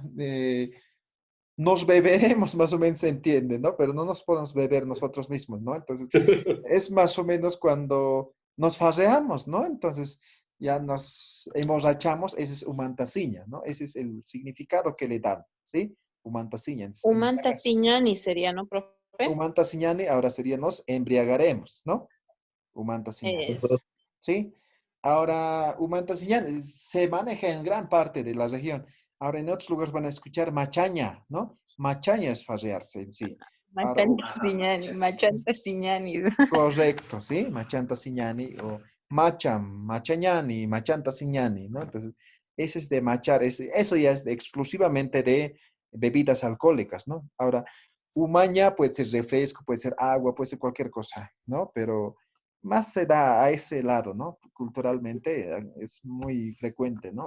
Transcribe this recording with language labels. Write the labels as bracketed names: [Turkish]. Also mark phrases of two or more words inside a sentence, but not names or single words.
[Spanish] Nos beberemos, más o menos se entiende, ¿no? Pero no nos podemos beber nosotros mismos, ¿no? Entonces, es más o menos cuando nos farreamos, ¿no? Entonces, ya nos emborrachamos, ese es umantasiña, ¿no? Ese es el significado que le dan, ¿sí? Umantasiña. [Aymara] Umanta Siñani [Spanish] sería, ¿no, profe? Umantasiñani ahora sería nos embriagaremos, ¿no? Umantasiñani, Es. ¿sí? Ahora, Umantasiñani se maneja en gran parte de la región. Ahora, en otros lugares van a escuchar machaña, ¿no? Machaña es farrearse en sí. Ahora, [Aymara] Machanta Siñani, Machanta Siñani. [Spanish] correcto, ¿sí? [Aymara] Machanta siñani o machañani, machanta siñani, [Spanish] ¿no? Entonces, ese es de machar, eso ya es exclusivamente de bebidas alcohólicas, ¿no? Ahora, humaña puede ser refresco, puede ser agua, puede ser cualquier cosa, ¿no? Pero más se da a ese lado, ¿no? Culturalmente es muy frecuente, ¿no?